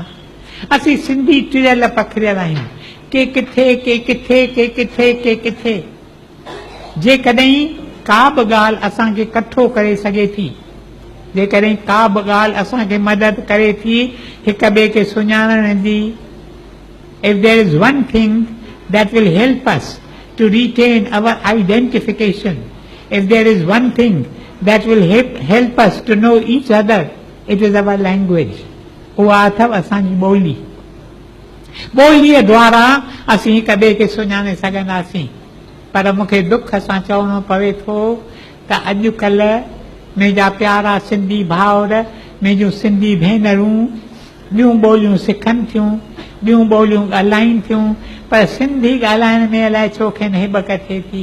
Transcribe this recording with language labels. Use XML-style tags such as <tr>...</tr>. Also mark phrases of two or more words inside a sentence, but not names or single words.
<sd>असीं सिंधी टिरियल पखिरियल आहियूं, के किथे के किथे के किथे के किथे। जेकॾहिं का बि ॻाल्हि असांखे कठो करे सघे थी, जेकॾहिं का बि ॻाल्हि असांखे मदद करे थी हिक ॿिए खे सुञाणण जी,</sd> <en>if there is one thing that will help us to retain our identification, if there is one thing that will help us to know each other, it is our language.</en> <sd>उहा अथव असांजी ॿोली। ॿोलीअ द्वारा असीं हिक ॿिए खे सुञाणे सघंदासीं। पर मूंखे दुख सां चवणो पवे थो त अॼुकल्ह मुंहिंजा प्यारा सिंधी भाउर, मुंहिंजूं सिंधी भेनरूं ॿियूं ॿोलियूं सिखनि थियूं, ॿियूं ॿोलियूं ॻाल्हाइनि थियूं, पर सिंधी ॻाल्हाइण में अलाए छो खेनि हिबक थिए थी।</sd>